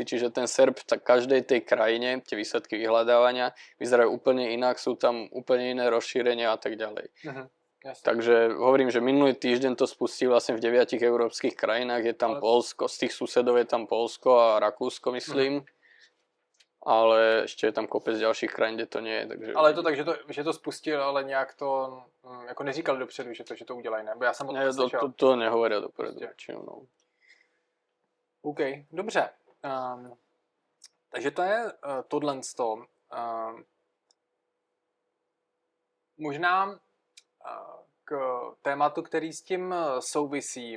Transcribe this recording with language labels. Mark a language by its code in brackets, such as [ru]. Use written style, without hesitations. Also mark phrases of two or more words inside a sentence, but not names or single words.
[sk] Čiže ten SERP v každej tej krajine, tie výsledky vyhľadávania vyzerajú úplne inak, sú tam úplne iné rozšírenia a tak ďalej. Takže hovorím, že minulý týždeň to spustí vlastne v 9 európskych krajinách. Je tam Poľsko, z tých susedov je tam Poľsko a Rakúsko, myslím. Ale ešte je tam kopec ďalších krajín, kde to nie je. Takže... [cs] Ale je to tak, že to spustil, ale nějak to jako neříkal dopředu, že to udělají, ne? Bo já jsem o tom slyšel. [sk] To nehovoria dopredu. No. [cs] OK, dobře. Takže to je tohle z toho. Možná k tématu, který s tím souvisí.